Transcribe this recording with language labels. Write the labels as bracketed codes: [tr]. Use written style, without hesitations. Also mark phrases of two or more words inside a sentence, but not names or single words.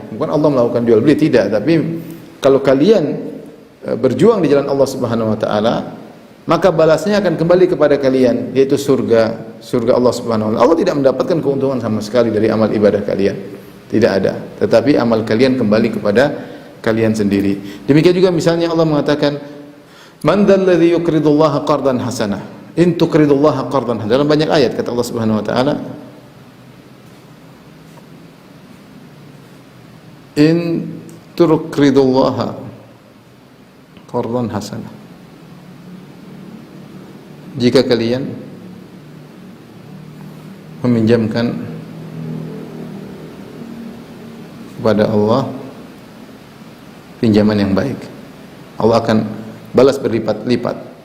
[id] Bukan Allah melakukan jual beli, tidak, tapi kalau kalian berjuang di jalan Allah [ar] سبحانه وتعالى, [id] maka balasnya akan kembali kepada kalian, yaitu surga Allah Subhanahu wa taala. Allah tidak mendapatkan keuntungan sama sekali dari amal ibadah kalian. Tidak ada. Tetapi amal kalian kembali kepada kalian sendiri. Demikian juga misalnya Allah mengatakan, [ar] "من ذا الذي يقرض الله قرضا حسنا." إن تقرضوا الله قرضا. [id] Dalam banyak ayat kata Allah [ar] سبحانه وتعالى, "إن تقرضوا الله قرضا حسنا." [id] Jika kalian meminjamkan kepada Allah pinjaman yang baik, Allah akan balas berlipat-lipat.